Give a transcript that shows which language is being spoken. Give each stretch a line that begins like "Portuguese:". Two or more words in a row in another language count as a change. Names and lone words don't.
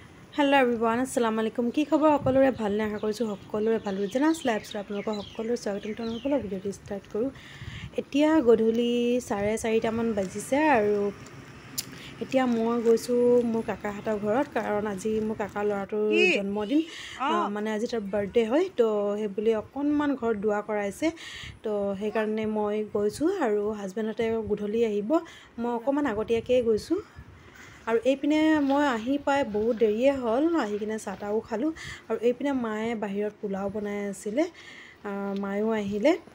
English: Hello everyone
Arabic: السلام عليكم
Assamese: কি খবৰ সকলোৰে ভালনে আশা কৰিছোঁ সকলোৰে ভাল जेनास लाइफस्टाइल আপোনালোকৰ সকলোৰে স্বাগতম তেওঁলোকৰ ভিডিঅ'টো ষ্টাৰ্ট কৰোঁ এতিয়া গধূলি 4:30 মান বাজিছে আৰু এতিয়া মই গৈছোঁ মোৰ কাকাহঁতৰ ঘৰত কাৰণ আজি মোৰ কাকা ল'ৰাটোৰ জন্মদিন মানে আজি তাৰ বাৰ্থডে হয় তো সেই বুলি অকণমান ঘৰত দুৱা কৰাইছে তো সেইকাৰণে মই গৈছোঁ আৰু হাজবেণ্ডতে গধূলি আহিব মই অকণমান আগতীয়াকৈ গৈছোঁ আৰু এইপিনে মই আহি পাই বহুত দেৰিয়ে হ'ল আহি কিনে চাহটাও খালোঁ আৰু এইপিনে মায়ে বাহিৰত পোলাও বনাই আছিলে মায়ো আহিলে